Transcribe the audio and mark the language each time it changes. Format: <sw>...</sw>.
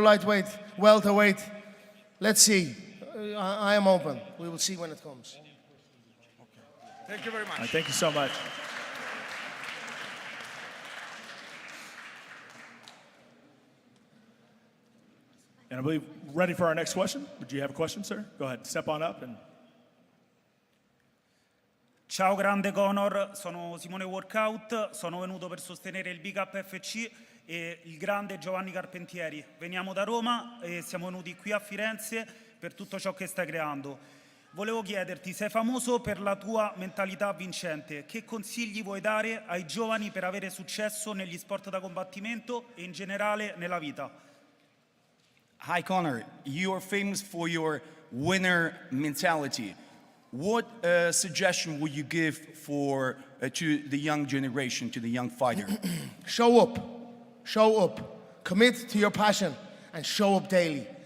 <en>Lightweight, welterweight. Let's see. I am open. We will see when it comes. Thank you very much. Right, thank you so much. And I believe ready for our next question. Would you have a question, sir? Go ahead, step on up. And</en> <it>Ciao grande Conor, sono Simone Workout, sono venuto per sostenere il BKFC e il grande Giovanni Carpentieri. Veniamo da Roma e siamo venuti qui a Firenze per tutto ciò che stai creando. Volevo chiederti, sei famoso per la tua mentalità vincente, che consigli vuoi dare ai giovani per avere successo negli sport da combattimento e in generale nella vita?</it> <en>Hi Conor, you are famous for your winner mentality. What suggestion would you give to the young generation, to the young fighter? Show up, commit to your passion, and show up daily.</en>